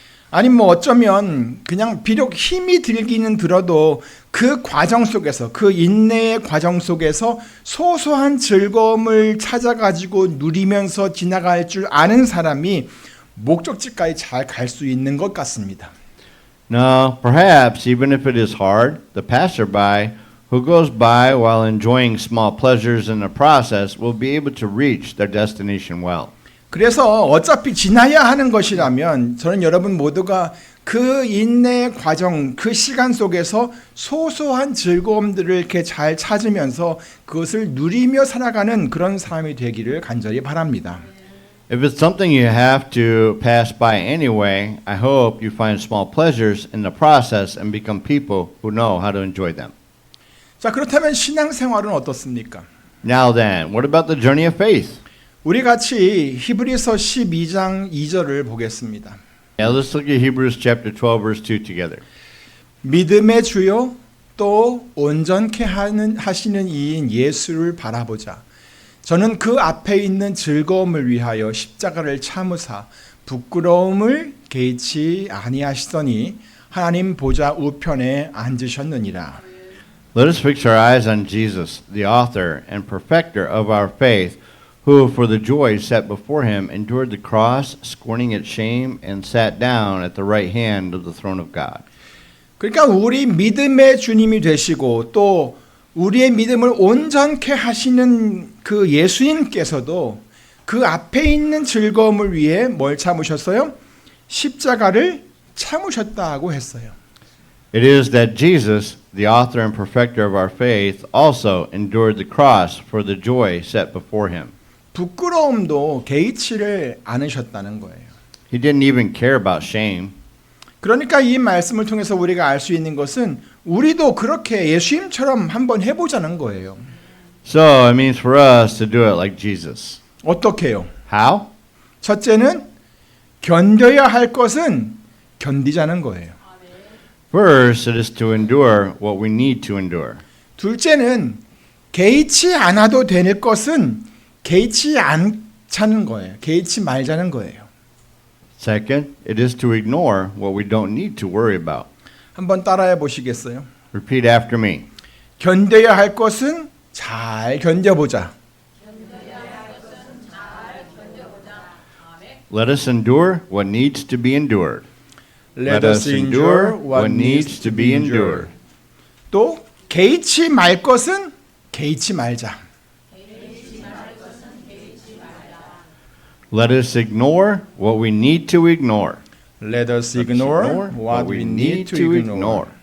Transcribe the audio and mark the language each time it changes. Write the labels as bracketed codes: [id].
[ko] 아니 뭐 어쩌면 그냥 비록 힘이 들기는 들어도 그 과정 속에서 그 인내의 과정 속에서 소소한 즐거움을 찾아가지고 누리면서 지나갈 줄 아는 사람이 목적지까지 잘 갈 수 있는 것 같습니다. [en] Now, perhaps even if it is hard, the passerby who goes by while enjoying small pleasures in the process will be able to reach their destination well. [ko] 그래서 어차피 지나야 하는 것이라면 저는 여러분 모두가 그 인내의 과정, 그 시간 속에서 소소한 즐거움들을 이렇게 잘 찾으면서 그것을 누리며 살아가는 그런 사람이 되기를 간절히 바랍니다. [en] If it's something you have to pass by anyway, I hope you find small pleasures in the process and become people who know how to enjoy them. [ko] 자, 그렇다면 신앙생활은 어떻습니까? [en] Now then, what about the journey of faith? [ko] 우리 같이 히브리서 12장 2절을 보겠습니다. [en] Yeah, let's look at Hebrews chapter 12 verse 2 together. [ko] 믿음의 주요 또 온전케 하시는 이인 예수를 바라보자. 저는 그 앞에 있는 즐거움을 위하여 십자가를 참으사 부끄러움을 개의치 아니하시더니 하나님 보좌 우편에 앉으셨느니라. [en] Let us fix our eyes on Jesus, the author and perfecter of our faith, who for the joy set before him endured the cross, scorning its shame, and sat down at the right hand of the throne of God. [ko] 그러니까 우리 믿음의 주님이 되시고 또 우리의 믿음을 온전케 하시는 그 예수님께서도 그 앞에 있는 즐거움을 위해 뭘 참으셨어요? 십자가를 참으셨다고 했어요. [en] It is that Jesus, the author and perfecter of our faith, also endured the cross for the joy set before him. [ko] 부끄러움도 개의치를 않으셨다는 거예요. [en] He didn't even care about shame. [ko] 그러니까 이 말씀을 통해서 우리가 알 수 있는 것은 우리도 그렇게 예수님처럼 한번 해보자는 거예요. [en] So it means for us to do it like Jesus. [ko] 어떻게 해요? [en] How? [ko] 첫째는 견뎌야 할 것은 견디자는 거예요. [en] First, it is to endure what we need to endure. [ko] 둘째는 개의치 않아도 되는 것은 개의치 않자는 거예요. 개의치 말자는 거예요. [en] Second, it is to ignore what we don't need to worry about. [ko] 한번 따라해 보시겠어요? [en] Repeat after me. [ko] 견뎌야 할 것은 잘 견뎌보자. [en] Let us endure what needs to be endured. Let us endure what needs to be endured. [ko] 또 개의치 말 것은 개의치 말자. [en] Let us ignore what we need to ignore. Let us ignore what we need to ignore.